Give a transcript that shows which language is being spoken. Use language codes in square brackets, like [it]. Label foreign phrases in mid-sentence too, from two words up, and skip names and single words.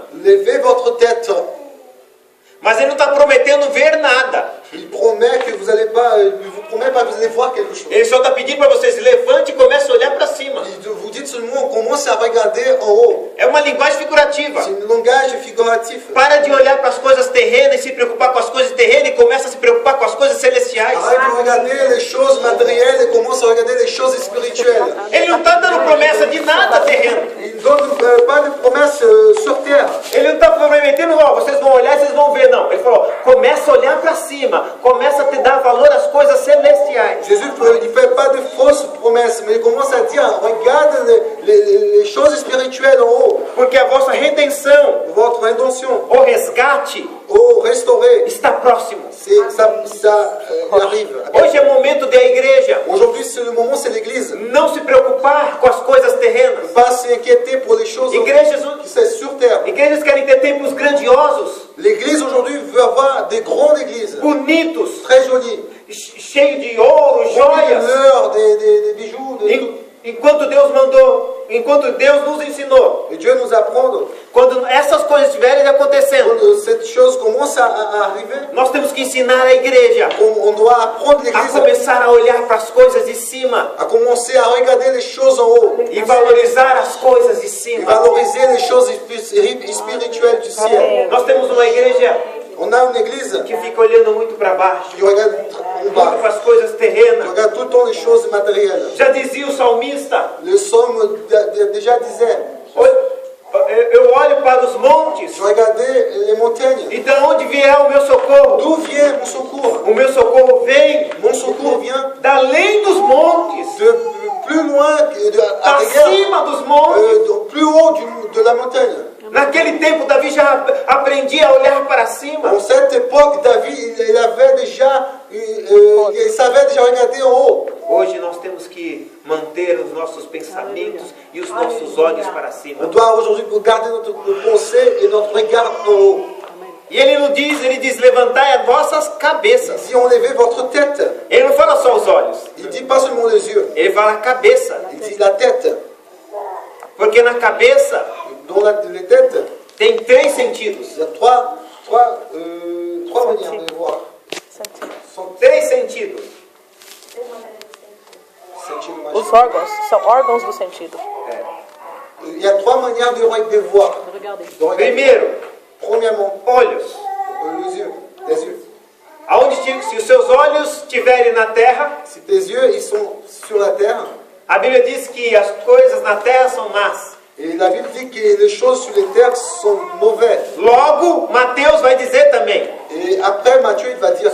[fr] levez votre tête. [pt] Mas ele não está prometendo ver nada. [fr] Il promet que vous allez pas, il vous promet pas que vous allez voir quelque chose. [pt] Ele só está pedindo para vocês, levante e comece a olhar para cima. [fr] Il vous dit seulement, commence à regarder en haut. [pt] É uma linguagem figurativa. [fr] C'est un langage figuratif. [pt] Para de olhar para as coisas terrenas e se preocupar com as coisas terrenas e começa a se preocupar com as coisas celestiais. [fr] Arrête de regarder les choses matérielles et commence à regarder les choses spirituelles. [pt] Ele não está dando promessa de nada terreno. [fr] Il ne donne pas de promesses sur terre. [pt] Ele não está prometendo, ó, vocês vão olhar e vocês vão ver, não. Ele falou, começa a olhar para cima, começa a te dar valor às coisas celestiais. [fr] Jésus ne fait pas de fausses promesses, mais il commence à dire, regarde les choses spirituelles en haut. [pt] Porque a vossa redenção, [fr] Votre intention, [pt] o resgate, [fr] au restaurer, [pt] está próximo. [fr] ça arrive. [pt] Hoje é momento da igreja [fr] Aujourd'hui, c'est le moment, c'est l'église. [pt] não se preocupar com as coisas terrenas. [fr] Pas s'inquiéter pour les choses [pt] Igrejas, [fr] qui sont sur terre. [pt] igrejas querem ter templos grandiosos, [fr] L'église aujourd'hui veut avoir des grandes églises, [pt] bonitos, [fr] très jolies, [pt] cheios de ouro, [fr] des [pt] joias. [fr] fleurs, des bijoux. [pt] Enquanto Deus mandou, enquanto Deus nos ensinou, [fr] Et Dieu nous apprend, [pt] quando essas coisas estiverem acontecendo, [fr] quand cette chose commence à arriver, [pt] nós temos que ensinar a igreja [fr] on doit apprendre [pt] a [fr] l'église [pt] começar a olhar para as coisas de cima [fr] à commencer à regarder les choses en haut [pt] e valorizar as coisas de [fr] et [pt] cima. [fr] valoriser les choses spirituelles du ciel. [pt] Nós temos uma igreja [fr] On a une église [pt] que fica olhando muito para baixo, [fr] qui regarde en [pt] muito [fr] bas, [pt] para as coisas [fr] qui [pt] terrenas. [fr] regarde tout le temps les choses matérielles. [pt] Já dizia o salmista, [fr] Le psaume déjà disait, [pt] eu olho para os montes, [fr] je regardais les montagnes. [pt] e de onde virá o meu socorro? [fr] D'où vient mon secours? [pt] O meu socorro vem [fr] Mon secours vient [pt] d'além dos montes, [fr] de plus loin, [pt] acima dos montes. [fr] plus haut de la montagne. [pt] Naquele tempo, Davi já aprendia a olhar para cima. [fr] En cette époque, David, il avait déjà, il savait déjà regarder en haut. [pt] Hoje nós temos que manter os nossos pensamentos e os nossos olhos para cima. [fr] On doit aujourd'hui garder notre pensée et notre regard en haut. [pt] E ele diz, levantai as vossas cabeças. [fr] Si on levait votre tête, [pt] Ele não fala só os olhos, [fr] il dit pas seulement les yeux, [pt] ele fala a cabeça. [fr] il dit la tête. [pt] Porque Porque na cabeça [fr] Dans les têtes, [pt] tem 3 sentidos. [fr] il y a trois manières de voir. [pt] Sentido. [fr] Sont [pt] 3 sentidos. sentido mais. Os órgãos são órgãos do sentido. [fr] Il y a 3 manières de voir. Regardez. De regarder. [pt] Primeiro, [fr] Premièrement, [pt] olhos. [fr] les yeux. [pt] Se os seus olhos estiverem na terra, [fr] Si tes yeux ils sont sur la terre, [pt] a Bíblia diz que as coisas na terra são más. [fr] et la Bible dit que les choses sur les terres sont mauvaises. [pt] Logo, Mateus vai dizer também: [fr] Et après Matthieu il va dire,